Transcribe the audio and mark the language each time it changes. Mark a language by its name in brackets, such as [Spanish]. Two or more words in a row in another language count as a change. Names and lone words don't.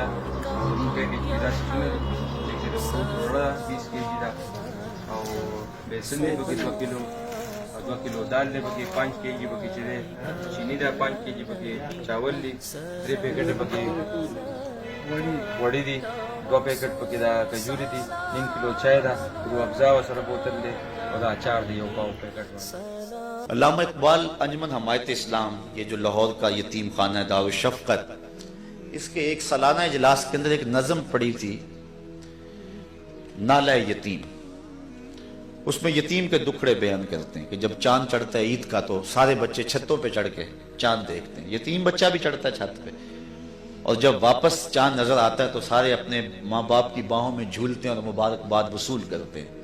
[Pashto] مونږ کې دا شنو لیکن ورا 20 کېجی دا او بیسن دی بګي 2 کیلو 2 کیلو دال دی بګي 5 کېجی بګي چې چینی دا 5 کېجی بګي چاول دی 3 پیکټ بګي وړي دی 2 پیکټ بګي دا کجوري دی 3 کیلو چای دا روح افزا سره بوتل دی اور اچار دی او پاو پیکٹ. [Urdu] علامہ اقبال انجمن حمایت اسلام یہ جو لاہور کا یتیم خانہ دار الشفقت، اس کے ایک سالانہ اجلاس کے اندر ایک نظم پڑی تھی نالہ یتیم. اس میں یتیم کے دکھڑے بیان کرتے ہیں کہ جب چاند چڑھتا ہے عید کا تو سارے بچے چھتوں پہ چڑھ کے چاند دیکھتے ہیں، یتیم بچہ بھی چڑھتا ہے چھت پہ، اور جب واپس چاند نظر آتا ہے تو سارے اپنے ماں باپ کی باہوں میں جھولتے ہیں اور مبارکباد وصول کرتے ہیں.